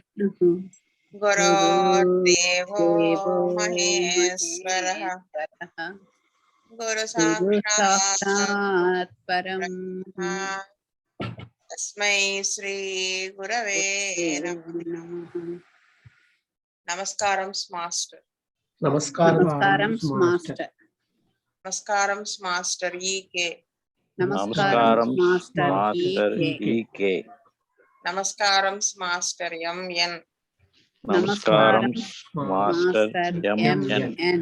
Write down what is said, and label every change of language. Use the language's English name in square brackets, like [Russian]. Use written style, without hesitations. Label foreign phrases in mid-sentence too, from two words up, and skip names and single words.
[Sanskrit] गुरुर्देवो महेश्वरः गुरु साक्षात् परब्रह्म तस्मै श्री गुरवे नमः. [Telugu] నమస్కారం మాస్టర్. నమస్కారం మాస్టర్. నమస్కారం మాస్టర్ ఈకే. నమస్కారం మాస్టర్ ఈకే. నమస్కారం మాస్టర్ ఎంఎన్. నమస్కారం మాస్టర్ ఎంఎన్.